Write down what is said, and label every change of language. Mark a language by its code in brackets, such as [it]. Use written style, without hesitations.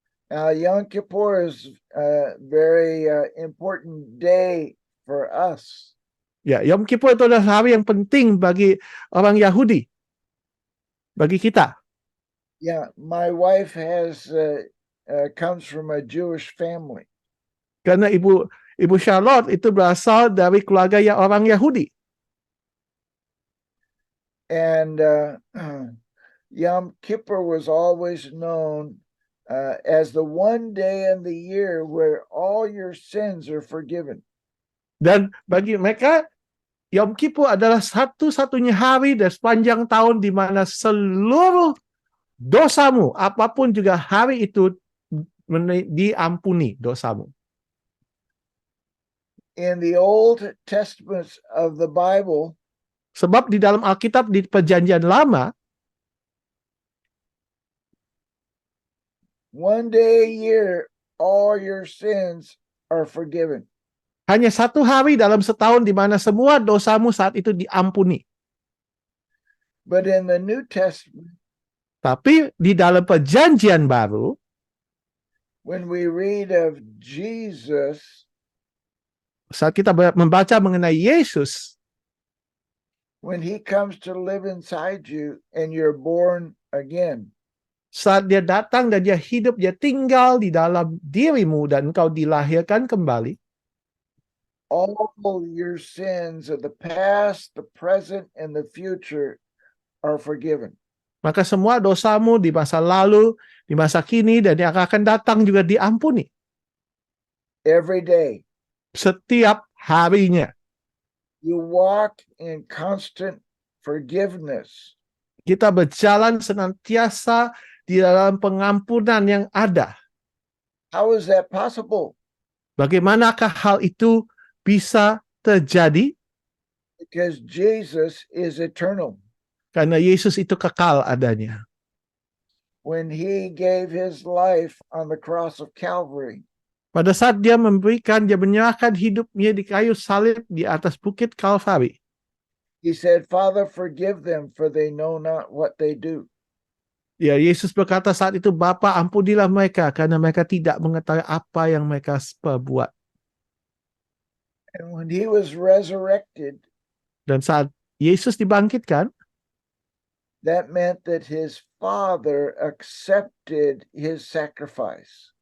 [en] Yom Kippur is a very important day for us. [id] Ya, Yom Kippur itu adalah hari yang penting bagi orang Yahudi. Bagi kita. [en] Yeah, my wife has comes from a Jewish family. [id] Karena Ibu Charlotte itu berasal dari keluarga yang orang Yahudi. [en] And Yom Kippur was always known as the one day in the year where all your sins are forgiven. [id] Dan bagi mereka, Yom Kippur adalah satu-satunya hari dari sepanjang tahun di mana seluruh dosamu, apapun juga hari itu diampuni dosamu. [en] In the Old Testament of the Bible, [id] Sebab di dalam Alkitab di Perjanjian Lama, [en] one day a year, all your sins are forgiven. [id] hanya satu hari dalam setahun di mana semua dosamu saat itu diampuni. [en] But in the New Testament, [id] Tapi di dalam Perjanjian Baru, [en] when we read of Jesus, [id] saat kita membaca mengenai Yesus, [en] when he comes to live inside you and you're born again, [id] saat dia datang dan dia hidup, dia tinggal di dalam dirimu dan engkau dilahirkan kembali, [en] all your sins of the past, the present, and the future are forgiven. [id] maka semua dosamu di masa lalu, di masa kini, dan yang akan datang juga diampuni. [en] Every day, [id] Setiap harinya. [en] you walk in constant forgiveness. [id] Kita berjalan senantiasa di dalam pengampunan yang ada. [en] How is that possible? [id] Bagaimanakah hal itu bisa terjadi? [en] Because Jesus is eternal. [id] Karena Yesus itu kekal adanya. [en] When he gave his life on the cross of Calvary, [id] Pada saat dia menyerahkan hidupnya di kayu salib di atas bukit Kalvari. [en] he said, Father, forgive them, for they know not what they do. [id] Ya, Yesus berkata saat itu, Bapa, ampunilah mereka karena mereka tidak mengetahui apa yang mereka perbuat. [en] And when he was resurrected, [id] Dan saat Yesus dibangkitkan, [en] that meant that his Father accepted his sacrifice.